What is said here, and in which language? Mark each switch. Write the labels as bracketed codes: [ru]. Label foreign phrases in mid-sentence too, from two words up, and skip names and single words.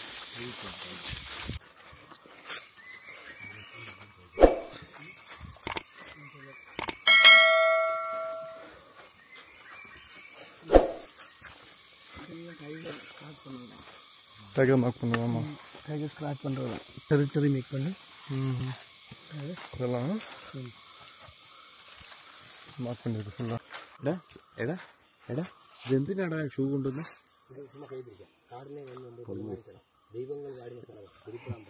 [en] tiger mark [ta] பண்ணுவாமா? [en] tiger scratch [ta] பண்ணுறது [en] territory make [ta] பண்ணி இதெல்லாம் மார்க் பண்ணிருக்கு ஃபுல்லாக. [ml] എടാ എടാ ഇതെന്തിനാടാ ഷൂ കൊണ്ടുവന്ന്? ചുമ്മാ കൈ പിടിക്കാം. കാടിനെ ദൈവങ്ങൾ വാടിയ സ്ഥലം